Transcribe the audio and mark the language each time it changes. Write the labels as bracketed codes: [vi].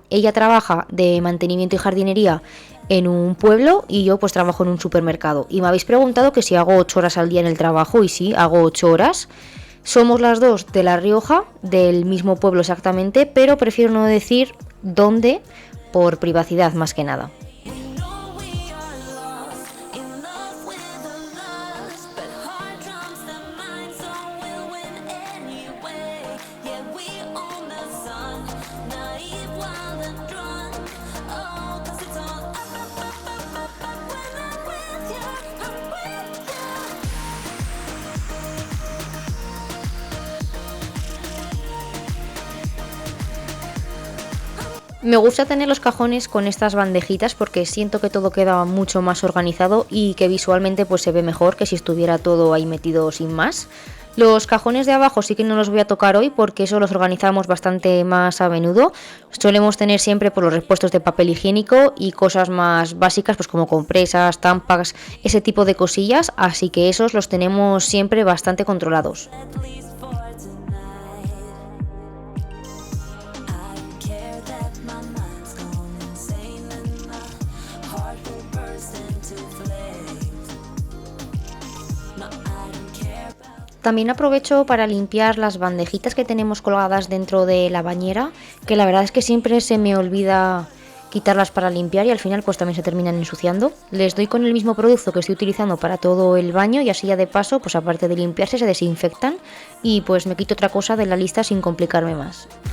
[es] Ella trabaja de mantenimiento y jardinería en un pueblo y yo pues trabajo en un supermercado. Y me habéis preguntado que si hago 8 horas al día en el trabajo, y sí, hago 8 horas. Somos las dos de La Rioja, del mismo pueblo exactamente, pero prefiero no decir dónde por privacidad más que nada. [en] We know we are lost, in love with the lust, but heart drums the mind, so we'll win anyway. Yeah, we own the sun, naive, wild and drunk. Oh, 'cause it's all up when I'm with you, I'm with you. [es] Me gusta tener los cajones con estas bandejitas porque siento que todo queda mucho más organizado y que visualmente pues se ve mejor que si estuviera todo ahí metido sin más. Los cajones de abajo sí que no los voy a tocar hoy porque eso los organizamos bastante más a menudo. Solemos tener siempre por los repuestos de papel higiénico y cosas más básicas pues como compresas, tampax, ese tipo de cosillas, así que esos los tenemos siempre bastante controlados. [en] At least for tonight. I don't care that my mind's gone insane and my heart will burst into flames. No, I don't care about. [es] También aprovecho para limpiar las bandejitas que tenemos colgadas dentro de la bañera, que la verdad es que siempre se me olvida quitarlas para limpiar y al final pues también se terminan ensuciando. Les doy con el mismo producto que estoy utilizando para todo el baño y así ya de paso, pues aparte de limpiarse, se desinfectan y pues me quito otra cosa de la lista sin complicarme más.